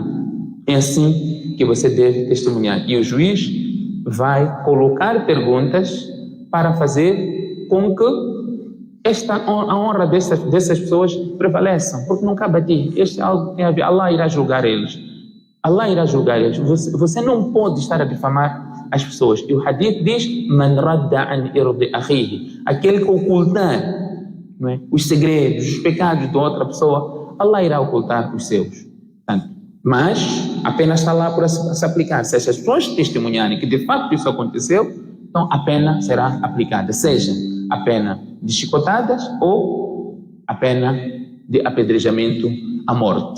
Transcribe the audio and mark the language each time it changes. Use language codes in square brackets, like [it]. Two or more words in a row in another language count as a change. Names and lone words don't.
[pt] É assim que você deve testemunhar. E o juiz vai colocar perguntas para fazer com que a honra dessas pessoas prevaleça. Porque não cabe a ti. Este é algo que tem a ver. Allah irá julgar eles. Allah irá julgar eles. Você não pode estar a difamar as pessoas. E o hadith diz: [ar] من رد عن عرض أخيه. [pt] Aquele que ocultar, não é, os segredos, os pecados de outra pessoa, Allah irá ocultar os seus. Portanto, mas apenas está lá para se aplicar. Se essas pessoas testemunharem que de facto isso aconteceu, então a pena será aplicada. Seja a pena de chicotadas ou a pena de apedrejamento à morte.